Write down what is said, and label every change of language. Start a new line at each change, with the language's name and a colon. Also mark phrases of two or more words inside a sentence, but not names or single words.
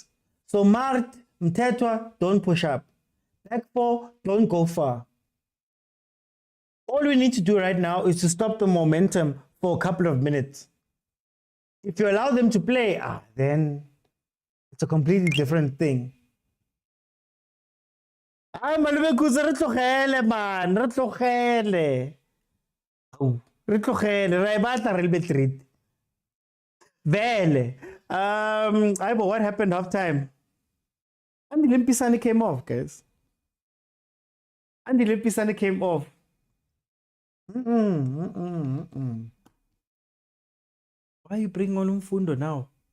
English: So Mart, Mtetwa, don't push up. Back four, don't go far. All we need to do right now is to stop the momentum for a couple of minutes. If you allow them to play, then it's a completely different thing.
Southern Sotho: Malome kuze re tlogele man, re tlogele. Re tlogele, re batla re be treat. Vele.
English: But what happened half time? Andy Limpisane came off, guys. Andy Limpisane came off. Why you bring on Umfundo now?